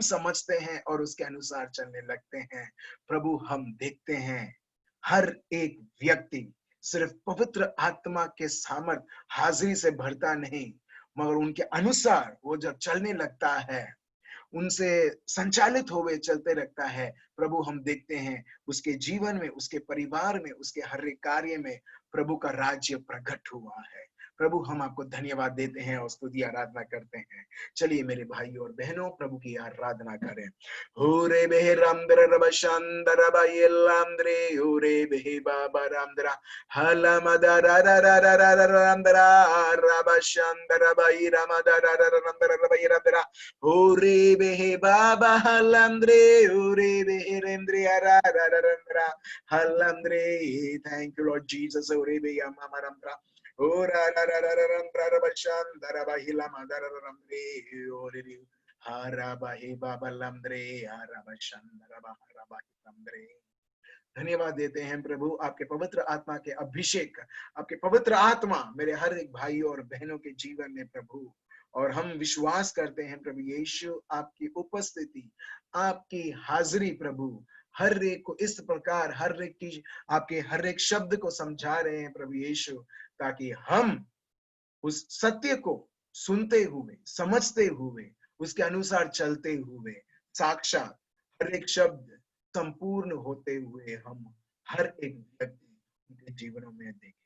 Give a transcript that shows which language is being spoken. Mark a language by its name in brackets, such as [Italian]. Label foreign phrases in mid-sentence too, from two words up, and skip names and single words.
[Hindi] समझते हैं और उसके अनुसार चलने लगते हैं, प्रभु, हम देखते हैं हर एक व्यक्ति सिर्फ पवित्र आत्मा के सामर्थ हाजिरी से भरता नहीं, मगर उनके अनुसार वो जब चलने लगता है, उनसे संचालित हुए चलते रहता है, प्रभु, हम देखते हैं उसके जीवन में, उसके परिवार में, उसके हर एक कार्य में प्रभु का राज्य प्रकट हुआ है। प्रभु, हम आपको धन्यवाद देते हैं और स्तुति आराधना करते हैं। चलिए मेरे भाई और बहनों, प्रभु की आराधना करें। होरे बेहे रामदरा रबा शांदरा बाये लामद्रे, होरे बेहे बाबा रामदरा हला मदरा रा रा रा रा रा रामदरा रबा शांदरा बाई रामदरा रा रा रामदरा रबाई रामदरा, होरे बेहे बाबा हलंद्रे, होरे बेहे रेंद्रे रा रा रा रामदरा हलंद्रे। [English] Thank you Lord Jesus. होरे बेहे मामा रामदरा ora ra ra ra ra ram ra ra ba shan da ra ba hi la ma da ra ra ram re ore ri ha ra ba hi ba ba lam re ha ra ba shan da ra ba ha ra ba hi lam re। [Hindi] धन्यवाद देते हैं प्रभु आपके पवित्र आत्मा के अभिषेक, आपके पवित्र आत्मा मेरे हर एक भाई और बहनों के जीवन में प्रभु। और हम विश्वास करते हैं प्रभु यीशु, आपकी उपस्थिति, आपकी हाजिरी प्रभु हर एक को इस प्रकार, हर एक की आपके हर एक शब्द को समझा रहे हैं प्रभु यीशु, ताकि हम उस सत्य को सुनते हुए, समझते हुए, उसके अनुसार चलते हुए, साक्षात हर एक शब्द संपूर्ण होते हुए हम हर एक व्यक्ति उनके जीवनों में देखें।